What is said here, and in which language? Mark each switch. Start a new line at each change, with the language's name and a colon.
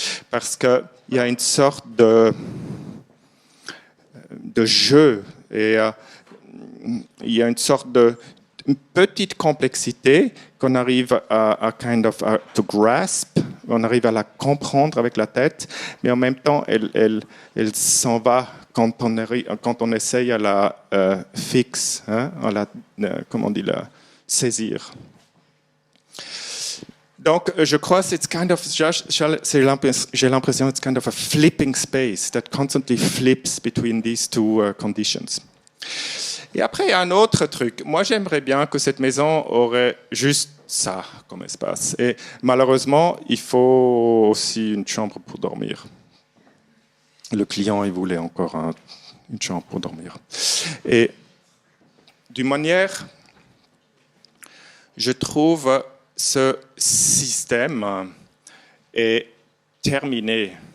French: Parce qu'il y a une sorte de jeu et il y a une sorte une petite complexité qu'on arrive à
English: kind of to grasp,
French: on arrive à la comprendre avec la tête, mais en même temps, elle s'en va quand on essaye à la fixe, hein, à la, comment on dit, la saisir. Donc, je crois que j'ai l'impression
English: it's kind of a flipping space that constantly flips between these two conditions.
French: Et après, il y a un autre truc. Moi, j'aimerais bien que cette maison aurait juste ça comme espace. Et malheureusement, il faut aussi une chambre pour dormir. Le client, il voulait encore une chambre pour dormir. Et d'une manière, je trouve ce système est terminé.